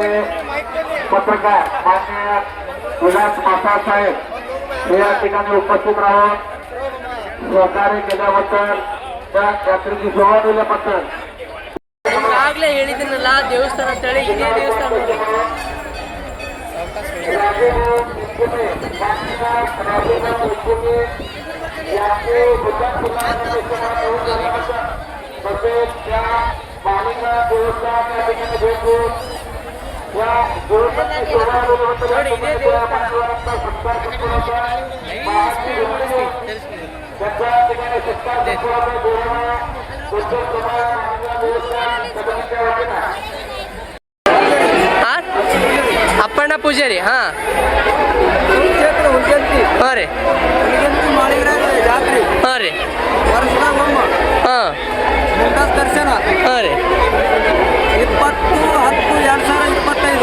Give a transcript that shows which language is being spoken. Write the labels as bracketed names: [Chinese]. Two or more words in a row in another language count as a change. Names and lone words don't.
[Marathi] पत्रकार माननीय विलास पासाळ साहेब या ठिकाणी उपस्थित राहून सहकार्य केल्याबद्दल त्या यात्रेची सेवा दिल्याबद्दल [Kannada] ಆಗಲೇ ಹೇಳಿದನಲ್ಲ ದೇವಸ್ಥಾನ ಅಂತೇಳಿ. ಇದೇ ದೇವಸ್ಥಾನ [Marathi] तसेच त्या मालिका देवस्थान या ठिकाणी भेट देऊन या देवस्थानची सेवा दिल्याबद्दल सत्कार सत्काराचा त्याच्या ठिकाणी सत्कार सत्काराचा बोलणं देवस्थान समितीच्या वतीनं [Kannada] ಅಪ್ಪಣ್ಣ ಪೂಜಾರಿ. ಹಾಂ ರೀ, ಹಾಂ ರೀ, ಹಾಂ ದರ್ಶನ. ಹಾಂ ರೀ, 20/10/2025.